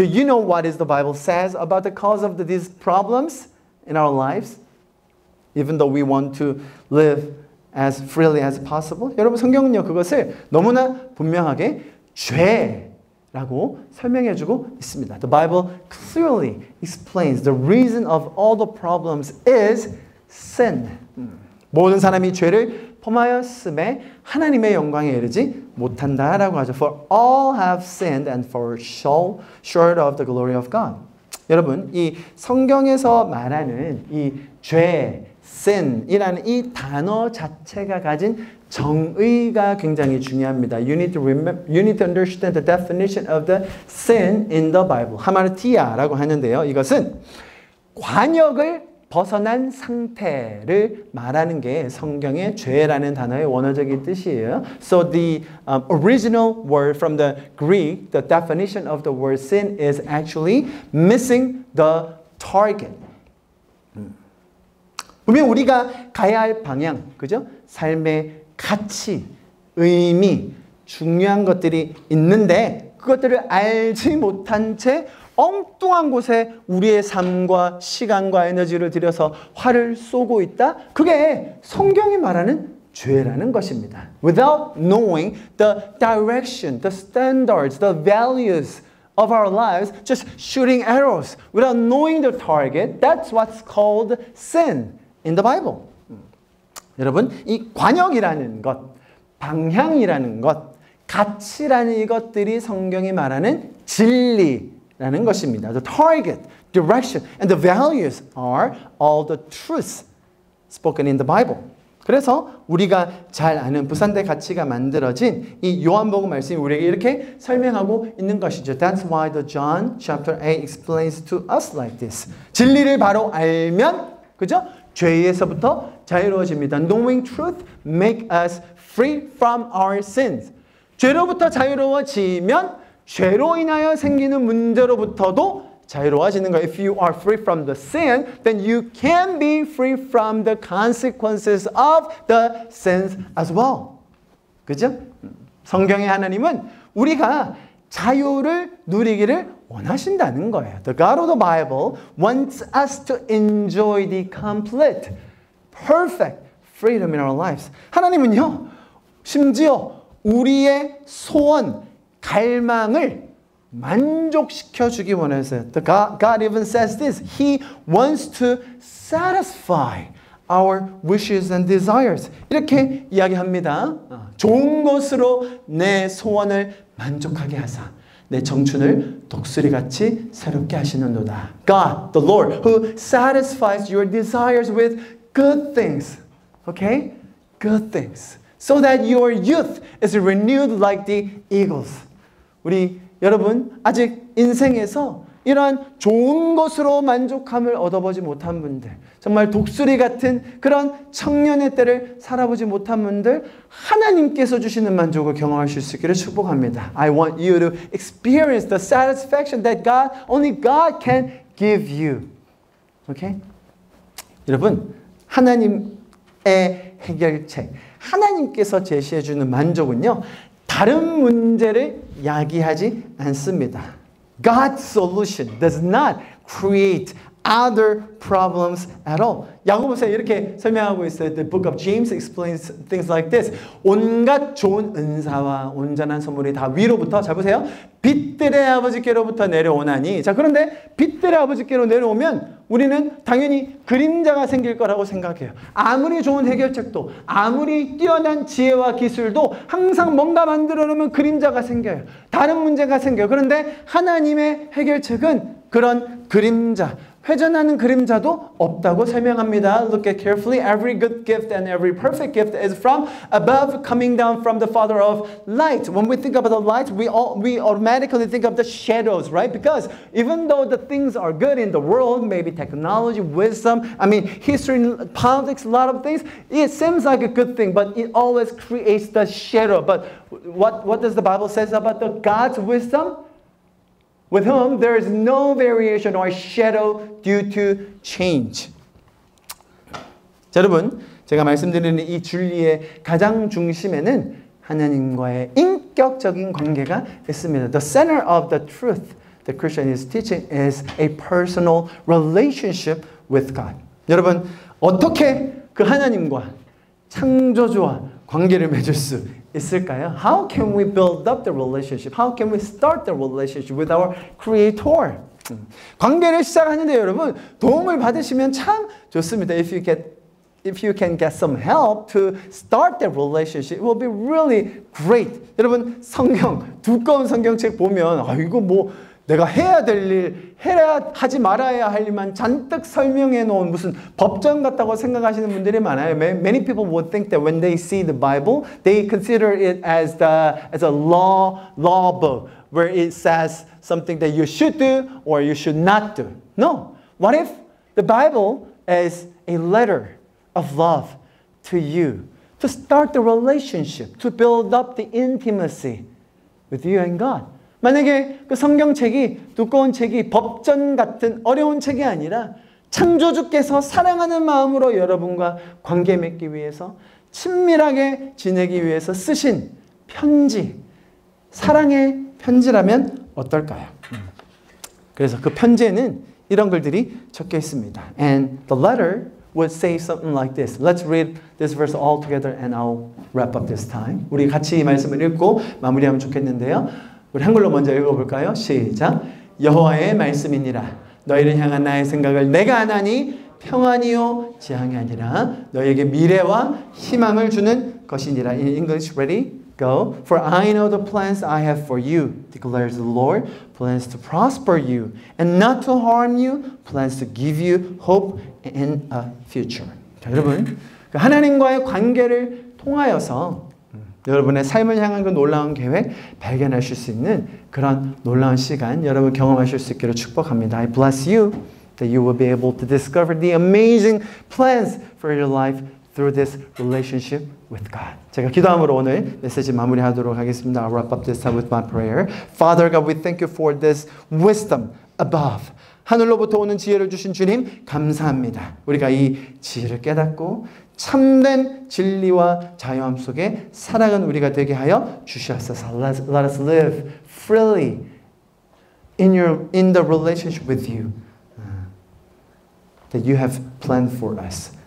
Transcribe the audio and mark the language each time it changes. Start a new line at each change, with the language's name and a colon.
English: Do you know what is the Bible says about the cause of these problems in our lives? Even though we want to live as freely as possible.
Korean: 여러분 성경은요 그것을 너무나 분명하게 죄라고 설명해주고 있습니다.
English: The Bible clearly explains the reason of all the problems is sin.
Korean: 모든 사람이 죄를 범하였음에 하나님의 영광에 이르지 못한다라고 하죠.
English: For all have sinned and fall short of the glory of God.
Korean: 여러분, 이 성경에서 말하는 이 죄, sin이라는 이 단어 자체가 가진 정의가 굉장히 중요합니다.
English: You need to understand the definition of the sin in the Bible.
Korean: 하마르티아라고 하는데요. 이것은 관역을 벗어난 상태를 말하는 게 성경의 죄라는 단어의 원어적인 뜻이에요.
English: So the original word from the Greek, the definition of the word sin is actually missing the target.
Korean: 분명 우리가 가야 할 방향, 그죠? 삶의 가치, 의미, 중요한 것들이 있는데 그것들을 알지 못한 채 엉뚱한 곳에 우리의 삶과 시간과 에너지를 들여서 화를 쏘고 있다? 그게 성경이 말하는 죄라는 것입니다.
English: Without knowing the direction, the standards, the values of our lives, just shooting arrows without knowing the target, that's what's called sin in the Bible.
Korean: 여러분, 이 관역이라는 것, 방향이라는 것, 가치라는 이것들이 성경이 말하는 진리라는 것입니다.
English: The target, direction, and the values are all the truths spoken in the Bible.
Korean: 그래서 우리가 잘 아는 부산대 가치가 만들어진 이 요한복음 말씀이 우리에게 이렇게 설명하고 있는 것이죠.
English: That's why the John chapter 8 explains to us like this.
Korean: 진리를 바로 알면, 그죠? 죄에서부터 자유로워집니다.
English: Knowing truth make us free from our sins.
Korean: 죄로부터 자유로워지면 죄로 인하여 생기는 문제로부터도 자유로워지는 거예요.
English: If you are free from the sin, then you can be free from the consequences of the sins as well.
Korean: 그죠? 성경의 하나님은 우리가 자유를 누리기를 원하신다는 거예요.
English: The God of the Bible wants us to enjoy the complete, perfect freedom in our lives.
Korean: 하나님은요, 심지어 우리의 소원, 갈망을 만족시켜 주기 원해서요.
English: God even says this. He wants to satisfy our wishes and desires.
Korean: 이렇게 이야기합니다. 좋은 것으로 내 소원을 만족하게 하사 내 청춘을 독수리같이 새롭게 하시는도다.
English: God, the Lord, who satisfies your desires with good things. Okay? Good things. So that your youth is renewed like the eagles.
Korean: 우리 여러분 아직 인생에서 이러한 좋은 것으로 만족함을 얻어보지 못한 분들, 정말 독수리 같은 그런 청년의 때를 살아보지 못한 분들, 하나님께서 주시는 만족을 경험하실 수 있기를 축복합니다.
English: I want you to experience the satisfaction that only God can give you. Okay?
Korean: 여러분, 하나님의 해결책, 하나님께서 제시해 주는 만족은요, 다른 문제를 야기하지 않습니다.
English: God's solution does not create other problems at all.
Korean: 야고보서 이렇게 설명하고 있어요.
English: The book of James explains things like this.
Korean: 온갖 좋은 은사와 온전한 선물이 다 위로부터, 잘 보세요, 빛들의 아버지께로부터 내려오나니. 자, 그런데 빛들의 아버지께로 내려오면 우리는 당연히 그림자가 생길 거라고 생각해요. 아무리 좋은 해결책도, 아무리 뛰어난 지혜와 기술도 항상 뭔가 만들어 놓으면 그림자가 생겨요. 다른 문제가 생겨요. 그런데 하나님의 해결책은 그런 그림자, 회전하는 그림자도 없다고 설명합니다.
English: Look at carefully. Every good gift and every perfect gift is from above, coming down from the Father of light. When we think about the light, we automatically think of the shadows, right? Because even though the things are good in the world, maybe technology, wisdom, history, politics, a lot of things, it seems like a good thing, but it always creates the shadow. But what does the Bible say about the God's wisdom? With whom there is no variation or shadow due to change.
Korean: 자, 여러분, 제가 말씀드리는 이 진리의 가장 중심에는 하나님과의 인격적인 관계가 있습니다.
English: The center of the truth the Christian is teaching is a personal relationship with God.
Korean: 여러분, 어떻게 그 하나님과 창조주와 관계를 맺을 수 있을까요?
English: How can we build up the relationship? How can we start the relationship with our Creator?
Korean: 관계를 시작하는데 여러분, 도움을 받으시면 참 좋습니다.
English: If you can get some help to start the relationship, it will be really great.
Korean: 여러분, 두꺼운 성경책 보면 이거 뭐 내가 해야 될 일, 하지 말아야 할 일만 잔뜩 설명해 놓은 무슨 법전 같다고 생각하시는 분들이 많아요.
English: Many people would think that when they see the Bible, they consider it as a law book where it says something that you should do or you should not do. No. What if the Bible is a letter of love to you to start the relationship, to build up the intimacy with you and God?
Korean: 만약에 그 성경책이, 두꺼운 책이 법전 같은 어려운 책이 아니라 창조주께서 사랑하는 마음으로 여러분과 관계 맺기 위해서, 친밀하게 지내기 위해서 쓰신 편지, 사랑의 편지라면 어떨까요? 그래서 그 편지에는 이런 글들이 적혀 있습니다.
English: And the letter would say something like this. Let's read this verse all together and I'll wrap up this time.
Korean: 우리 같이 이 말씀을 읽고 마무리하면 좋겠는데요. 우리 한글로 먼저 읽어볼까요? 시작. 여호와의 말씀이니라. 너희를 향한 나의 생각을 내가 아나니 평안이요 지향이 아니라 너희에게 미래와 희망을 주는 것이니라.
English: In English, ready? Go. For I know the plans I have for you, declares the Lord. Plans to prosper you and not to harm you. Plans to give you hope and a future.
Korean: 자, 여러분, 하나님과의 관계를 통하여서 여러분의 삶을 향한 그 놀라운 계획 발견하실 수 있는 그런 놀라운 시간 여러분 경험하실 수 있기를 축복합니다.
English: I bless you that you will be able to discover the amazing plans for your life through this relationship with God.
Korean: 제가 기도함으로 오늘 메시지 마무리하도록 하겠습니다.
English: I'll wrap up this time with my prayer. Father God, we thank you for this wisdom above.
Korean: 하늘로부터 오는 지혜를 주신 주님 감사합니다. 우리가 이 지혜를 깨닫고 참된 진리와 자유함 속에 살아가는 우리가 되게 하여 주시옵소서.
English: Let us live freely in the relationship with you that you have planned for us.